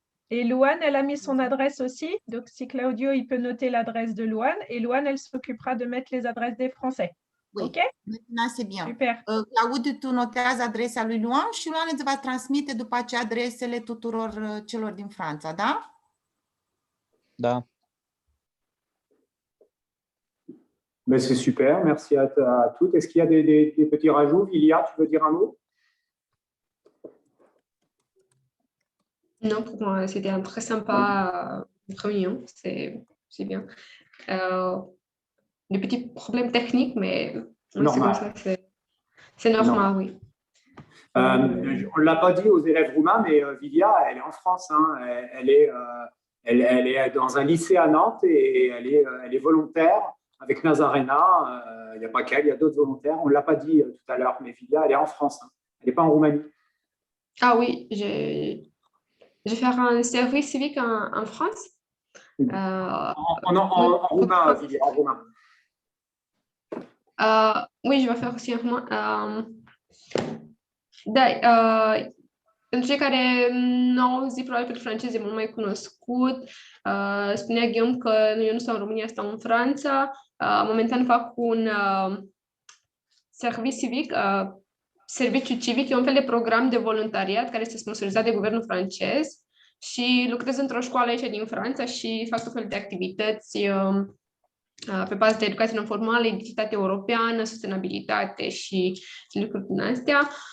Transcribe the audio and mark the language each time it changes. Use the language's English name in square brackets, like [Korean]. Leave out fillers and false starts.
[French] Et Louane, elle a mis son adresse aussi. Donc si Claudio, il peut noter l'adresse de Louane. Et Louane, elle s'occupera de mettre les adresses des Français. Oui. Ok? Maintenant, c'est bien. Super. [Romanian] Claudiu, tu notează adresa lui Louane și Louane îți va transmite după aceea adresele tuturor celor din Franța, da? Da. [French] Ben, c'est super, merci à toutes. Est-ce qu'il y a des petits rajouts? Ilia, tu veux dire un mot? Non, pour moi, c'était un très sympa réunion, c'est bien. Des petits problèmes techniques, mais c'est normal, oui. On ne l'a pas dit aux élèves roumains, mais Vilia, elle est en France. Hein. Elle est dans un lycée à Nantes et elle est volontaire avec Nazarena. Il n'y a pas qu'elle, il y a d'autres volontaires. On ne l'a pas dit tout à l'heure, mais Vilia, elle est en France. Hein. Elle n'est pas en Roumanie. Ah oui, je vais faire un service civique en France. En roumain, Vilia, en roumain. Oui, je vais faire aussi en roumain. [Romanian] Da, pentru cei care nu au auzit, probabil pentru francez e mult mai cunoscut. Spunea Guillaume că eu nu stau în România, stau în Franța. Momentan fac un serviciu civic. Serviciu civic e un fel de program de voluntariat care este sponsorizat de guvernul francez și lucrez într-o școală aici din Franța și fac tot felul de activități pe bază de educație non-formală, identitate europeană, sustenabilitate și lucruri din astea.